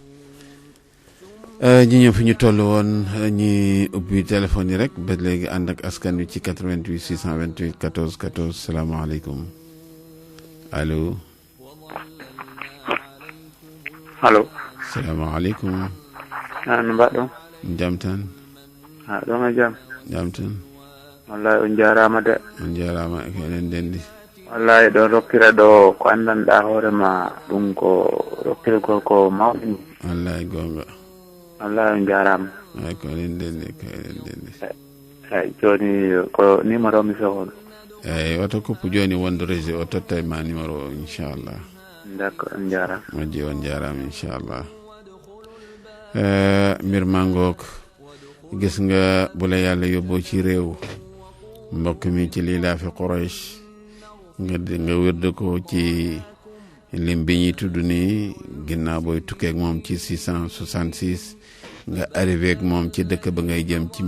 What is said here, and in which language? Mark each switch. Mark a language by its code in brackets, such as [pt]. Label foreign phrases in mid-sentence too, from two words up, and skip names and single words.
[wo] ñi ñëw fi ñu toll woon ñi ubbi téléphone yi rek ba léegi ànd ak askan wi ci 88 628 14 14 salaamaaleykum allo. allo. salaamaaleykum. [ff] no mbaɗɗon. jam tan. ɗon e jam. jam tan. wallahi on jarama de. on jarama ko enen dendi. wallahi ɗon rokkira ɗo ko andanɗa hoorema ɗum ko rokkirgol ko mawɗum. wallahi gonga. wallahi on jarama. ay ko enen dendi eyyi joni ko numéro mi sohol. eyyi oto koppu joni wonde réseau o tottay ma numéro o inchallah. d'accord on jarama. moƴƴi on jarama inchallah. [wo] mbir mangook gis nga bu la yàlla yóbboo ci réew mbokk mi ci Liilaafi Quraysh nga wërde ko ci lim bi ñuy tudd nii ginnaaw booy tukkeek moom ci 666 nga arrivé ak moom ci dëkk ba ngay jëm ci